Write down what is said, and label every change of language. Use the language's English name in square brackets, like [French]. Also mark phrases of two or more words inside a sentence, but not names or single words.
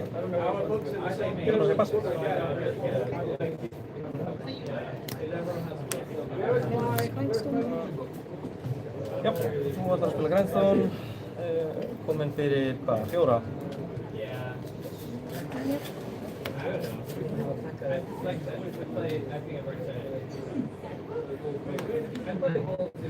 [Icelandic] Ég er bara að segja pass. Já, þú ætlar að spila Grindstone. Kominn fyrir hvað, 4? [English] like I said, I play, I think I've already said it. I play both the